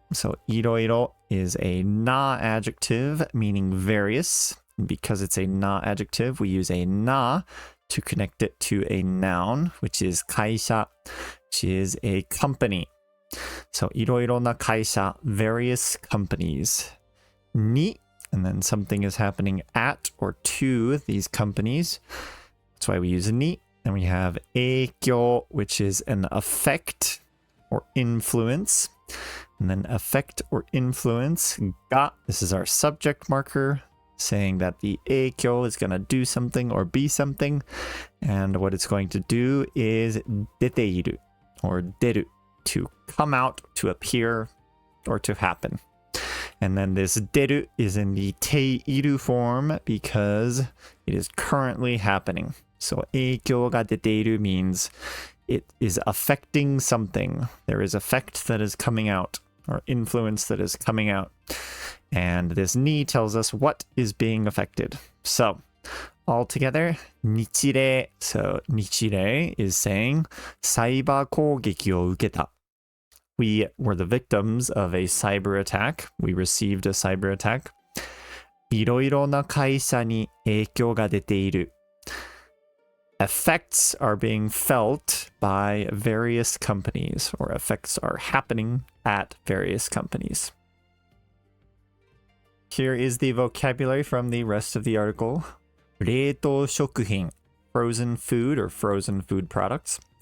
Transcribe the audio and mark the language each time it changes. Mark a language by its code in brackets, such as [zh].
[en] So いろいろ is a na adjective meaning various. Because it's a na adjective, we use a na to connect it to a noun, which is 会社, which is a company. So [ja] いろいろな会社, [en] various companies. に, and then something is happening at or to these companies. That's why we use に. And we have 影響, which is an effect or influence. And then effect or influence, が, this is our subject marker, saying that the 影響 is going to do something or be something. And what it's going to do is 出ている or 出る, to come out, to appear, or to happen. And then this 出る is in the ている form because it is currently happening. So [ja] 影響が出ている [en] means it is affecting something. There is effect that is coming out or influence that is coming out. And this に tells us what is being affected. So altogether, 日例. [ja] So 日例 [en] is saying [ja] サイバー攻撃を受けた. [en] We were the victims of a cyber attack. We received a cyber attack. [ja] いろいろな会社に影響が出ている. [en] Effects are being felt by various companies, or effects are happening at various companies. Here is the vocabulary from the rest of the article. 冷凍食品, frozen food or frozen food products.